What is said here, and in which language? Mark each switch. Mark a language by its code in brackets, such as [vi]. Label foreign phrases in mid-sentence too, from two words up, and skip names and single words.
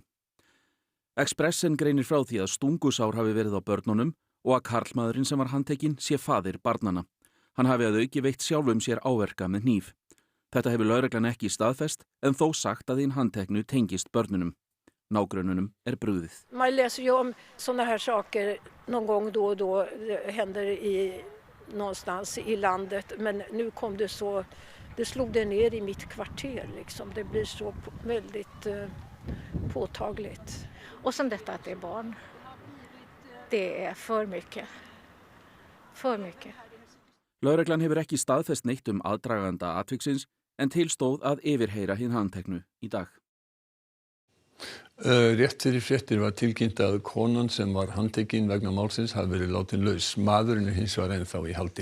[is] Expressen greinir frá því að stungusár hafi verið á börnunum og að karlmaðurinn sem var handtekinn sé faðir barnanna. Hann hafi að auki veitt sjálfum sér áverka með hníf. Þetta hefur lögreglan ekki staðfest en þó sagt að hinn handteknu tengist börnunum. Nágrönnunum brugðið. [sv] Man läser ju om såna här saker någon gång då och då, det händer någonstans i landet, men nu kom det så, det slog det ner i mitt kvarter liksom. Det blir så väldigt påtagligt. Och som detta att det är barn. Det är för mycket. För mycket. [is] Lögreglan hefur ekki staðfest neitt aðdraganda atviksins en tilstóð að yfirheyra hinn handteknu í dag. Rétt fyrir fréttir var tilkynnt að konan sem var handtekin vegna málsins hafi verið látin laus. Maðurinn hins vegar ennþá í haldi.